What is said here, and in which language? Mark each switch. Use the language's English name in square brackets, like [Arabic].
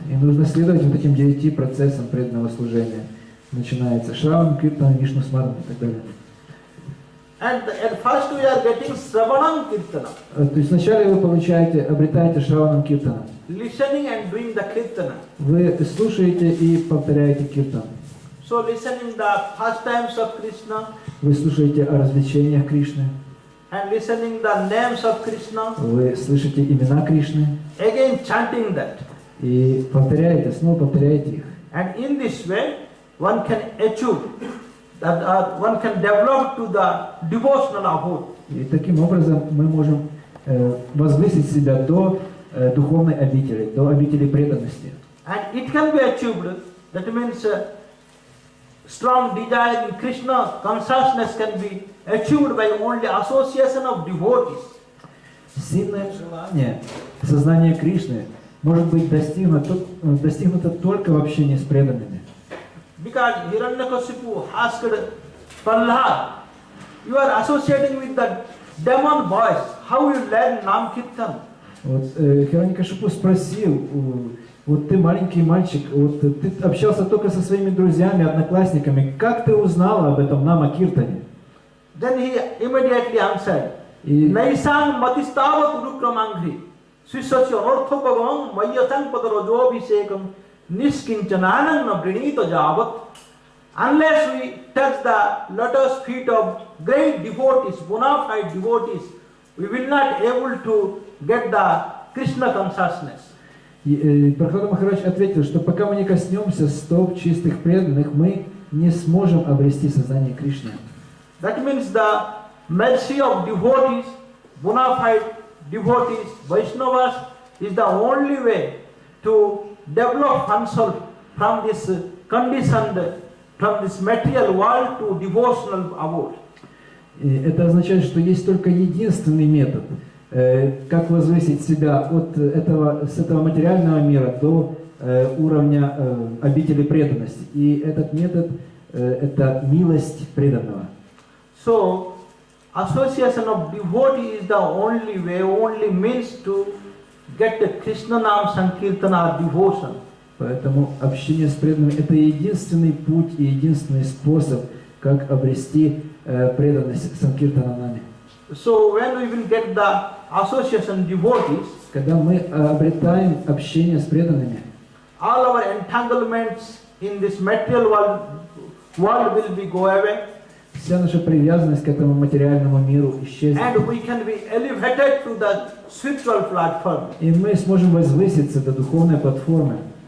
[Russian] И нужно следовать вот этим 9 процессам преданного служения. Начинается Шраван, Киртан, Вишну Смаран и так далее. [English] And at first we are getting Sravanam Kirtanam. [Russian] То есть вначале вы обретаете Шраванам Киртана. [English] Listening and doing the Kirtana. [Russian] Вы слушаете и повторяете Киртан. [English] So listening the pastimes of Krishna. [Russian] Вы слушаете о развлечениях Кришны. [English] And listening the names of Krishna. [Russian] Вы слышите имена Кришны. [English] Again chanting that. [Russian] И повторяете, снова повторяете их. [English] And in this way, one can achieve that one can develop to the devotional abode. [Russian] И таким образом мы можем возвысить себя до духовной обители, до обители преданности. [English] And it can be achieved. That means strong desire in Krishna consciousness can be achieved by only association of devotees. [Russian] Сильное желание, сознание Кришны может быть достигнуто только в общении с преданными. [English] Because Hiranyakashipu asked Prahlad, you are associating with the demon boys, how you learn Nam Kirtan? [Russian] Вот Хираньякашипу спросил, вот ты маленький мальчик, вот ты общался только со своими друзьями, одноклассниками, как ты узнал об этом Нама Киртане? [English] Then he immediately answered, [Sanskrit] Naisang matistavat urukramangri, Swisasya anartha bhagavan mayatang padarajobhisekam niskinchananang nabrinita javat. [English] Unless we touch the lotus feet of great devotees, bona fide devotees, we will not able to get the Krishna consciousness. [Russian] И Прахлада Махарадж ответил, что пока мы не коснемся стоп чистых преданных, мы не сможем обрести сознание Кришны. [English] That means the mercy of devotees, bona fide devotees, Vaishnavas, is the only way to develop oneself from this conditioned, from this material world to devotional abode. [Russian] И это означает, что есть только единственный метод, как возвысить себя с этого материального мира до уровня обители преданности. И этот метод – это милость преданного. [English] So, association of devotee is the only way, only means to get the Krishna Nam Sankirtana or devotion. [Russian] Поэтому общение с преданными — это единственный путь и единственный способ, как обрести преданность Санкиртананами. [English] So when we will get the association devotees, [Russian] когда мы обретаем общение с преданными, [English] all our entanglements in this material world will be go away. [Russian] Вся наша привязанность к этому материальному миру исчезнет. [English] And we can be elevated to the spiritual platform. [Russian] И мы сможем возвыситься до духовной платформы.